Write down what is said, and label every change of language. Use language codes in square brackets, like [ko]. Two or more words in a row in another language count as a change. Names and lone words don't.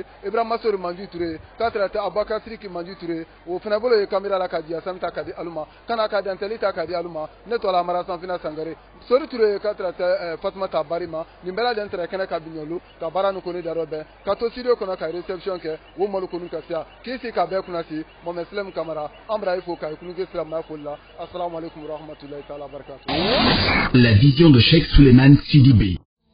[bm] ibrahima sori manju ture k'a tɛrɛ tɛ abubakar siriki manju ture o fana bolo ye kamera la ka di asami ta ka di alu ma kana ka dantɛli ta ka di alu ma ne tɔla mara sanfina sangare sori ture k'a tɛrɛ tɛ fatumata bari ma nin bɛɛ lajɛlen tɛrɛ kɛnɛ ka biɲɔlo ka baara nin kɔni darɔ bɛɛ ka to studio kɔnɔ ka reception kɛ o malo kɔni ka siya k'i si ka bɛɛ kunna si Mohamed Silem Kamara Amra fo kay kulunge Silama folla [ar] السلام عليكم ورحمة الله تعالى وبركاته. [fr] La vision de Cheikh Souleymane Sidibé.